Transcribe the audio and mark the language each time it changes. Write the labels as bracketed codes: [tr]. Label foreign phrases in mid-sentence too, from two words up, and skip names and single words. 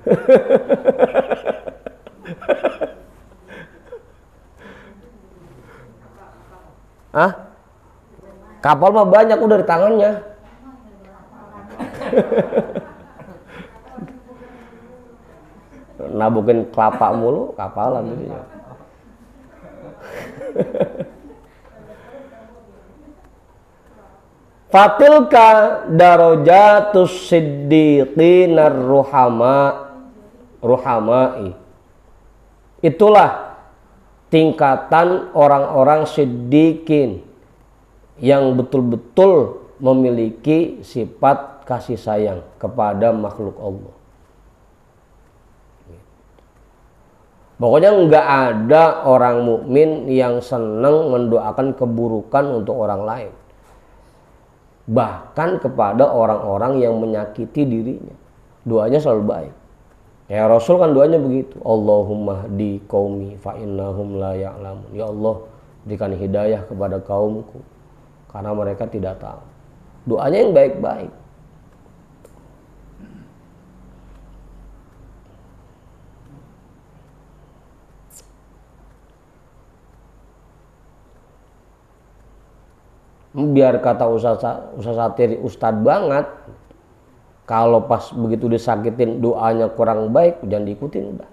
[id] Kapal mah banyak udah di tangannya. Nabukin kelapa mulu, kapalan gitu ya. [ar] فتلك درجة الصديقين الرحماء. [id] Itulah tingkatan orang-orang siddiqin yang betul-betul memiliki sifat kasih sayang kepada makhluk Allah. Pokoknya nggak ada orang mukmin yang senang mendoakan keburukan untuk orang lain. Bahkan kepada orang-orang yang menyakiti dirinya, doanya selalu baik. Ya Rasul kan doanya begitu. [ar] اللهم اهد قومي فإنهم لا يعلمون. [id] Ya Allah, berikan hidayah kepada kaumku karena mereka tidak tahu. Doanya yang baik-baik. Biar kata Ustaz Satiri ustad banget, kalau pas begitu disakitin doanya kurang baik, jangan diikutin udah.